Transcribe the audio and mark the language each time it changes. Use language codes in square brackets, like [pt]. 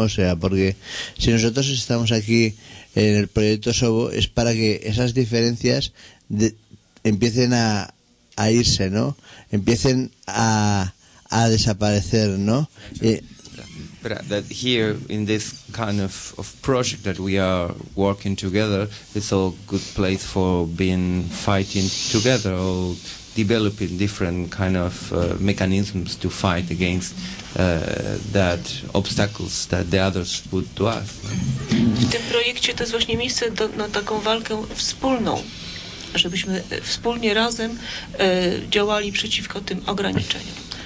[es] O sea, porque si nosotros estamos aquí en el proyecto Sobo es para que esas diferencias empiecen a irse, ¿no? Empiecen a desaparecer, ¿no? [en] But that here in this kind of project that we are working together, it's all good place for being fighting together or developing different kind of mechanisms to fight against that obstacles that the others put to us. [pl] W tym projekcie to jest właśnie miejsce na taką walkę wspólną. żebyśmy wspólnie, razem działali przeciwko tym ograniczeniom.